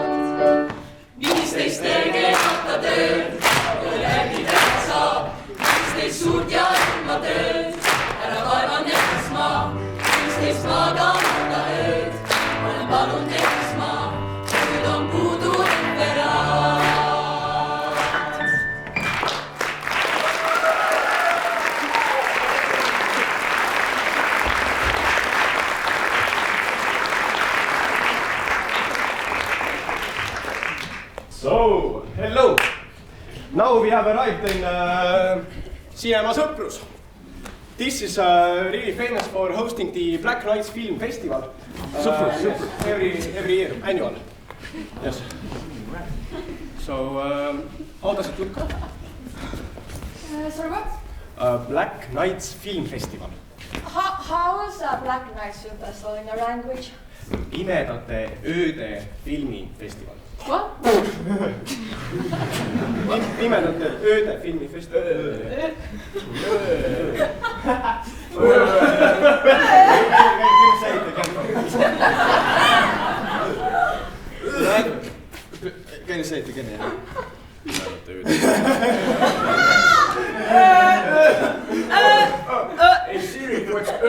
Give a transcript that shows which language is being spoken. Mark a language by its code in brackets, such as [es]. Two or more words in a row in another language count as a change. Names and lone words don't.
[et] 15 tegemata tööd, millal järgi teha saab. 15 suurt ja julma tööd, ära vaevan ennast ma. 15 magamata ööd, olen palunud ennast ma, kuid on puudu referaat. [en] So, hello. Now we have arrived in Cinema Sõprus. This is really famous for hosting the Black Nights Film Festival. Sõprus. Every year, annual. Yes. So, how does it look? Sorry, what? Black Nights Film Festival. How is Black Nights Film Festival in your language? [et] Pimedate ööde filmifestival. [en] What? [et] Pimedate ööde filmifestival. [en] Can you say it again? Hey Siri, what's